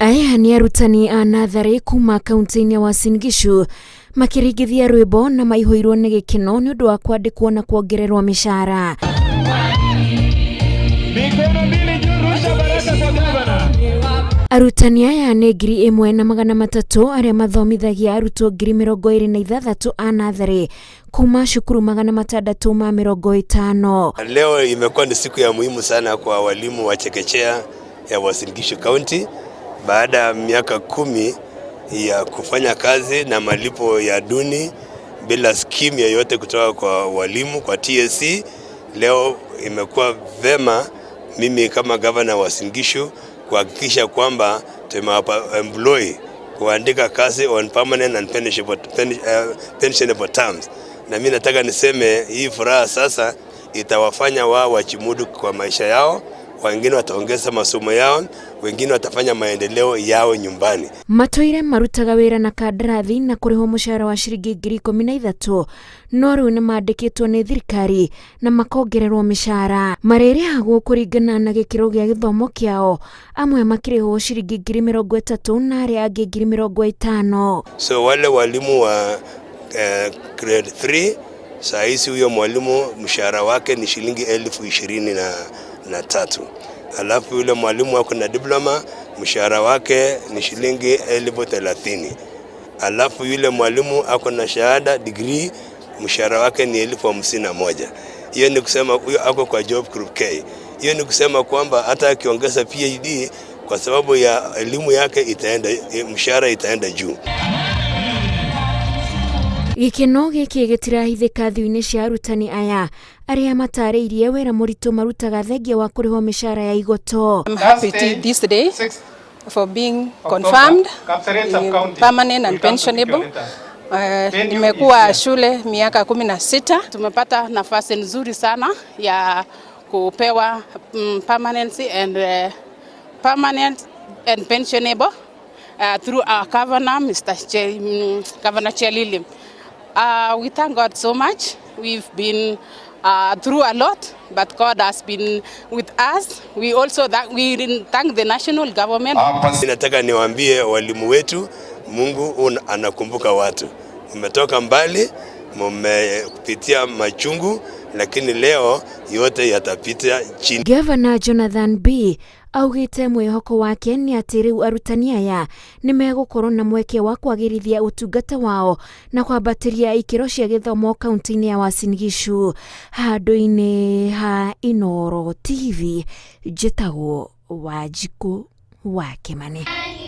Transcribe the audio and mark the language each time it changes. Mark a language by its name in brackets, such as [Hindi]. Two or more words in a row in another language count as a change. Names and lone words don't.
[Kikuyu] Aya ni arutani a natharĩ kuma kaunti-inĩ ya Uasin Gishu makĩringithia rwĩmbo na maihũirwo nĩ gĩkeno nĩ ũndũ wa kwandĩkwo na kuongererwo mĩcara. Arutani aya nĩ 1,300 arĩa mathomithagia arutwo 26,000 a natharĩ kuma shukuru 650. [Swahili] Leo imekuwa ni siku ya muhimu sana kwa walimu wa chekechea ya Uasin Gishu County baada ya miaka 10 ya kufanya kazi na malipo ya duni bila scheme yoyote kutoka kwa walimu kwa TSC. Leo imekuwa vema mimi kama governor wa Uasin Gishu kuhakikisha kwamba tumewapa employee kuandika kazi [English] on permanent and pensionable terms. [Swahili] Na mimi nataka niseme hii furaha sasa itawafanya wao wachimudu kwa maisha yao, wengine wataongeza masomo yao, wengine watafanya maendeleo yao nyumbani. [Kikuyu] Matũire marutaga wĩra na kandarathi na kũrĩhwo mũcara wa ciringi 13,000 no rĩu nĩ mandĩkĩtwo nĩ thirikari na makongererwo mĩcara. Marĩrĩhagwo kũringana na gĩkĩro gĩa gĩthomo kĩao, amwe makĩrĩhwo ciringi 30,000 na arĩa angĩ 50,000. [Swahili] So wale walimu wa grade 3 saa hizi huyo mwalimu mshahara wake ni shilingi 23,000. Alafu yule mwalimu wako na diploma mshahara wake ni shilingi 30,000. Alafu yule mwalimu ako na shahada degree mshahara wake ni 51,000. Hiyo ni kusema huyo ako kwa [English] job group [Swahili] K. Hiyo ni kusema kwamba hata akiongeza PhD kwa sababu ya elimu yake mshahara itaenda juu. [Kikuyu] Gĩkeno gĩkĩ gĩtirahithĩka thiũ-inĩ cia arutani aya arĩa matarĩirie wĩra mũritũ marutaga thengia wa kũrĩhwo mĩcara ya igoto. [English] I'm happy this day for being confirmed permanent and pensionable. [Swahili] Nimekuwa shule miaka 16. Tumepata nafasi nzuri sana ya kupewa [English] permanency and pensionable through our governor, Governor Chelili. We thank God so much. We've been through a lot, but God has been with us. We thank the national government. [Swahili] Nataka niwaambie walimu wetu, Mungu anakumbuka watu. Mmetoka mbali, mmepitia machungu, lakini leo yote yatapita chini. [Kikuyu] Governor Jonathan B augĩte mwĩhoko wake nĩ atĩ rĩu arutani aya nĩ megũkorwo na mweke wa kwagĩrithia ũtungata wao na kwambatĩria ikĩro cia gĩthomo kaunti-inĩ ya Uasin Gishu. Handũ-inĩ ha Inooro TV, njĩtagwo Wanjikũ wa Kĩmani.